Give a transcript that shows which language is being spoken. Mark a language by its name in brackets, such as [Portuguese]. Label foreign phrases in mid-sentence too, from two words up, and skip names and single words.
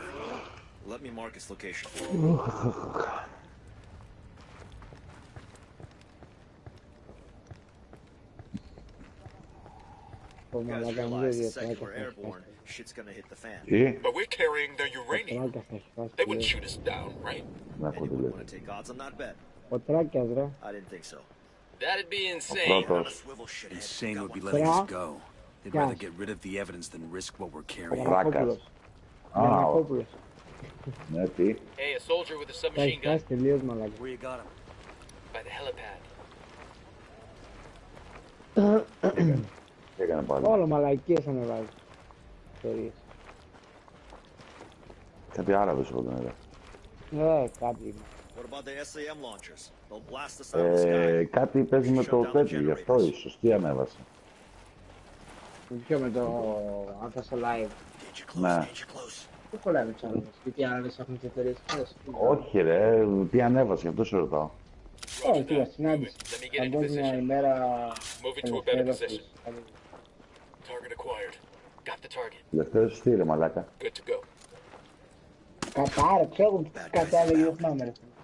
[English] Let me mark its location. You guys realize the second we're airborne, shit's gonna hit the fan. But we're carrying their uranium. They wouldn't shoot us down, right? Anyone want to take odds on that bet? [Greek] Ο Τράκιας, ρε. [English] I didn't think so. That'd be [Greek] Ο [English] insane. [Greek] πρώτος. [English] Insane would be letting us go. They'd rather get rid of the evidence than risk what we're [Greek] Ο [English] carrying. [Greek] Φράκας. Α, ναι, τι. [English] Hey, a soldier with a [Greek] Τα [English] submachine [Greek] έχει [English] gun [Greek] χάσει τελείως μαλάκα. [English] Where you got him? by the helipad. [Greek] Τι έκανε πάλι. Όλο μαλακίες ανεβάζει. Ιστορίες. Κάτι Άραβες εγώ τον είδα. Κάποιοι. [English] What about the SAM launchers? They'll blast us out of the sky. [Greek] Κάτι παίζει με το τέτοιο, γι' αυτό ίσως. Τι ανέβασε. Ποιο με το αν στο live. Ναι. Τι κολλάει με τους άλλους, γιατί οι άλλες έχουν τις εταιρείες αυτές. Όχι ρε, τι ανέβασε, γι' αυτό σε ρωτάω. Όχι, τι συνάντηση. Παγκόσμια ημέρα ελευθέρωσης. [English] Target acquired. Got the target. [Greek] Ελευθέρωση τι ρε μαλάκα. [English] Good to go. [Greek] Κατάρα, ξέρω τι κατάλεγε, δεν θυμάμαι ρε.